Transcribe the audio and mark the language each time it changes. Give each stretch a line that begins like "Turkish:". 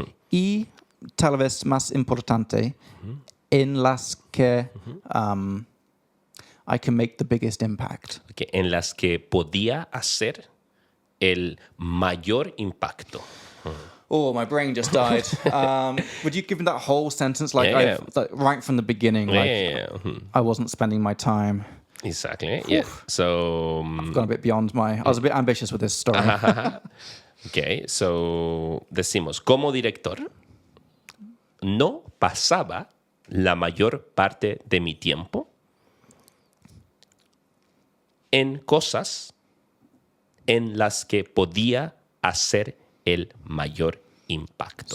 Spanish: y tal vez más importante, en las que
English: I can make the biggest impact.
Spanish: Okay, en las que podía hacer el mayor impacto.
English: Oh, my brain just died. Would you give me that whole sentence, like, Yeah. like right from the beginning? Like, Yeah. I wasn't spending my time. Exactly. Yeah. So, Gone a bit beyond I was a bit ambitious with this story. okay.
Spanish: So, decimos, como director, no pasaba la mayor parte de mi tiempo en cosas en las que podía hacer el mayor impacto.